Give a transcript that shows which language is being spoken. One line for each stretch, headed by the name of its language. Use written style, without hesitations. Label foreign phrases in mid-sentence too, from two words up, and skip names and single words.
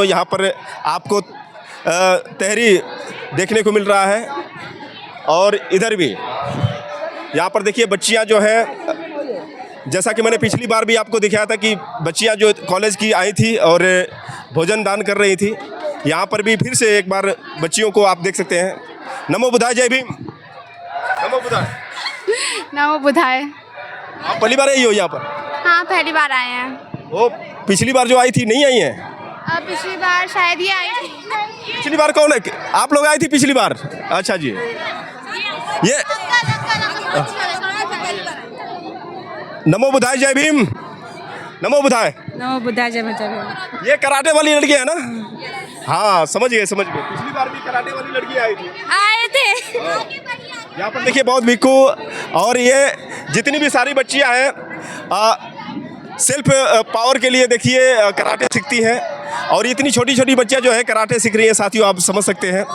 Hindi: यहाँ पर आपको तहरी देखने को मिल रहा है और इधर भी यहाँ पर देखिए बच्चियाँ जो है, जैसा कि मैंने पिछली बार भी आपको दिखाया था कि बच्चियाँ जो कॉलेज की आई थी और भोजन दान कर रही थी, यहाँ पर भी फिर से एक बार बच्चियों को आप देख सकते हैं। नमो बुद्धाय, जय भीम। नमो बुद्धाय। नमो बुद्धाय। आप पहली बार आई हो यहाँ पर? हाँ पहली बार आए हैं। वो पिछली बार जो आई थी नहीं आई हैं? पिछली बार शायद ये आई थी। पिछली बार कौन है? आप लोग आई थी पिछली बार? अच्छा जी। ये नमो बुद्धाय, जय भीम। नमो बुद्धाय। नमो बुद्धाय, जय भीम। ये कराटे वाली लड़की है ना? हाँ समझ गए समझ गए। पिछली बार भी कराटे वाली लड़की आई थी। आए थे। यहाँ पर देखिए बहुत भिक्षु और ये जितनी भी सारी बच्चियाँ हैं
English: self power
Hindi: के लिए देखिए कराटे सीखती हैं और इतनी छोटी छोटी बच्चियाँ जो है कराटे सीख रही हैं साथियों, आप समझ सकते हैं।